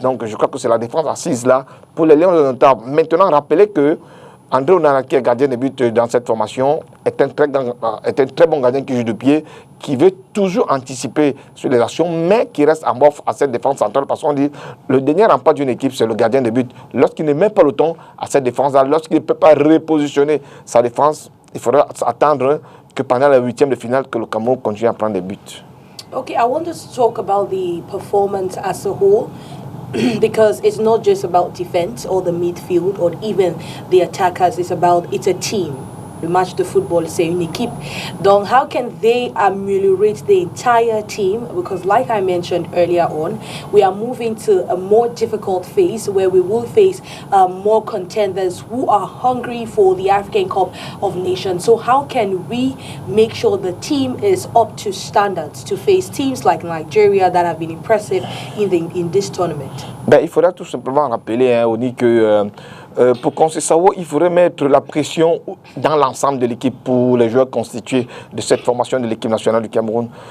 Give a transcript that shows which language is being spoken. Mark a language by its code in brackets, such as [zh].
[fr] Donc je crois que c'est la défense assise là pour les Lions de Notable. Maintenant, rappelez que André Onana, qui est gardien de but dans cette formation, est un très bon gardien qui joue de pied, qui veut toujours anticiper sur les actions, mais qui reste en amorphe à cette défense centrale, parce qu'on dit le dernier rempart d'une équipe, c'est le gardien de but. Lorsqu'il ne met pas le ton à cette défense-là, lorsqu'il ne peut pas repositionner sa défense, il faudra attendre que pendant la 8e de finale, que le Cameroun continue à prendre des buts. [en] Okay, I want to talk about the performance as a whole, because it's not just about defense or the midfield or even the attackers. It's a team. [fr] Le match de football, c'est une équipe. [en] Donc, how can they ameliorate the entire team? Because like I mentioned earlier on, we are moving to a more difficult phase where we will face more contenders who are hungry for the African Cup of Nations. So how can we make sure the team is up to standards to face teams like Nigeria that have been impressive in this tournament? [fr] Il faudra tout simplement rappeler, Oni, que pour Conceição, il faudrait mettre la pression dans l'ensemble de l'équipe pour les joueurs constitués de cette formation de l'équipe nationale du Cameroun.